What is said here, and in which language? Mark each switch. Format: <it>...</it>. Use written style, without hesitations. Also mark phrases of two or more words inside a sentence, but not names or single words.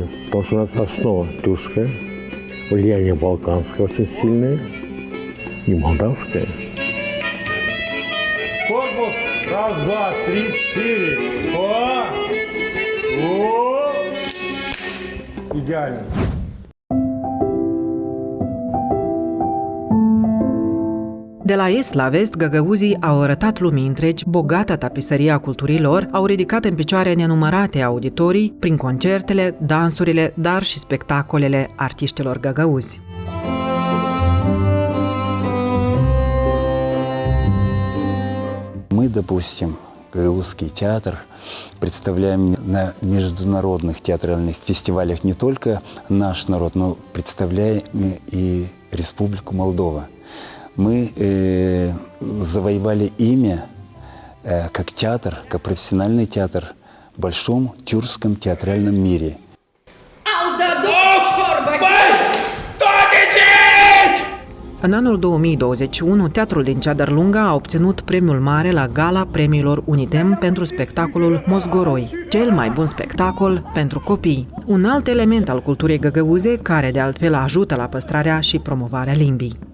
<ru>Потому что у нас основа тюркская, влияние балканское очень сильное и молдавское. Корпус. Раз, два, три, четыре. Идеально.</ru> <ro>De la est la vest, găgăuzii au arătat lumii întregi bogata tapiserie a culturii lor, au ridicat în picioare nenumărate auditorii prin concertele, dansurile, dar și spectacolele artiștilor găgăuzi.</ro> <ru>Мы, допустим, Гагаузский театр представляем на международных театральных фестивалях не только наш народ, но представляем и Республику Молдова. Мы завоевали имя как театр, как профессиональный театр в большом тюркском театральном мире.</ru> <ro>În anul 2021, Teatrul din Ceadărlunga a obținut premiul mare la Gala Premiilor Unitem pentru spectacolul Mozgoroi, cel mai bun spectacol pentru copii, un alt element al culturii găgăuze care de altfel ajută la păstrarea și promovarea limbii.</ro>